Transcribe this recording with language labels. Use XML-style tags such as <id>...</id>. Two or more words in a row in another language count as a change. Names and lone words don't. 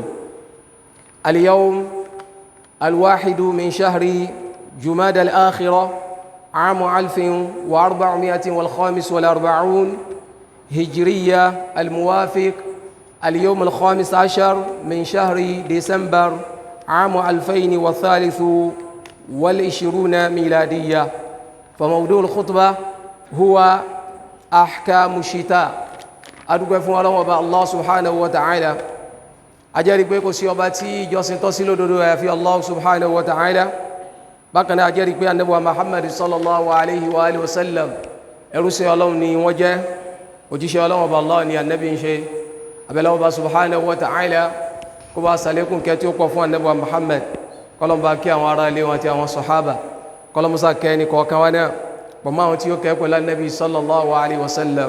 <ar>اليوم 1 من شهر جمادى الآخرة عام 1445 هجرية، الموافق اليوم 15 من شهر ديسمبر عام 2023 ميلادية. فموضوع الخطبة هو أحكام الشتاء.</ar> <yo>أدعو فún Ọlọ́run Ọba</yo> <ar>الله سبحانه وتعالى.</ar> <yo>Ajẹ́rìí pé kò sí ọba tí ìjọsìn tọ́ sí lódodo àyàfi</yo> <ar>الله سبحانه وتعالى.</ar> <yo>Bákan náà ajẹ́rìí pé Ànábì wa</yo> <ar>محمد صلى الله عليه وعلى آله وسلم</ar> <yo>ẹrú sí Ọlọ́run ni wọ́n jẹ́, òjíṣẹ́ Ọlọ́run Ọba Allah ni Ànábì ń ṣe. Abẹ́lẹ́ Ọba</yo> <ar>سبحانه وتعالى</ar> <yo>kó bá ṣàlékún kẹ́ tí ó pọ̀ fún Ànábì wa Muhammad, kọ́lọ́n bá kí àwọn ará ilé wọn àti àwọn sàhábà, kọ́lọ́n musa kẹ́ ní kọ̀ọ̀kan wa náà pọ̀ mọ́ àwọn tí ó kẹ́ pẹ̀lú Ànábì</yo> <ar>صلى الله عليه وسلم.</ar>